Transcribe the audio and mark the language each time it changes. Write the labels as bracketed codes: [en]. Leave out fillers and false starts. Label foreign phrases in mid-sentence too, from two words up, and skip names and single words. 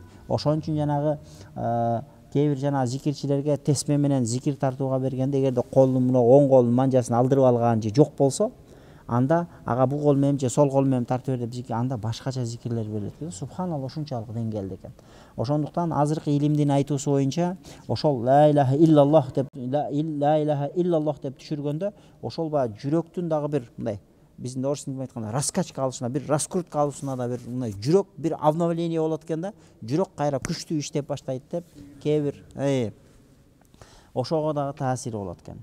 [ky] Ошон үчүн жанагы кээ бир жана зикирчилерге тесме менен зикир тартууга бергенде, эгерде колдун мына оң колдун манжасын алдырып алган же жок болсо, анда ага бул кол менен же сол кол менен тартып бер деп зикир, анда башкача зикирлер берилет экен. Субханалла ушунчалык деңгээлде экен. Ошондуктан азыркы илимдин айтуусу боюнча ошол [ar] لا إله إلا الله [ky] деп түшүргөндө ошол баягы жүрөктүн дагы бир мындай биздин орыс тилинде айтканда раскачка алышына, бир раскрутка алышына да бир мындай жүрөк бир обновление болот экен да. Жүрөк кайра күчтүү иштеп баштайт деп кээ бир ошого дагы таасири болот экен.